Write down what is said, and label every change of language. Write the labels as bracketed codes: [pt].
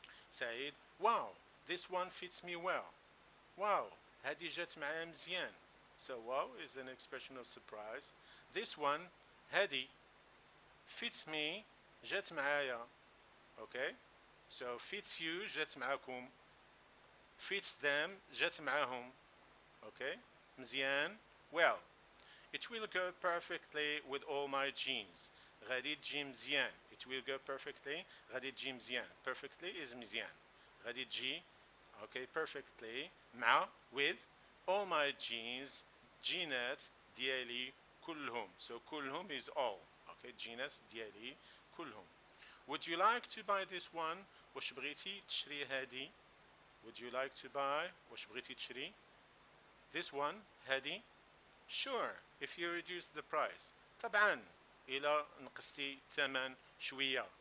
[en] Said, wow, this one fits me well. [ar] Wow, هذه جت معايا مزيان. [en] So wow is an expression of surprise. This one, هذه, fits me, [ar] جت معايا. [en] Okay, so fits you, [ar] جت معاكم. [en] Fits them, [ar] جت معاهم. [en] Okay, مزيان, well. It will go perfectly with all my jeans. [ar] غادي تجي مزيان. [en] It will go perfectly. [ar] غادي تجي مزيان. [en] Perfectly is مزيان. غادي تجي, okay, perfectly, مع, with, all my jeans, [ar] جينات ديالي كلهم. [en] So كلهم is all. [ar] Okay, جينات ديالي كلهم. [en] Would you like to buy this one? [ar] واش بغيتي تشري هادي? [en] Would you like to buy? [ar] واش بغيتي تشري? [en] This one, هادي? Sure, if you reduce the price. [ar] طبعا إلى نقصتي ثمن شوية.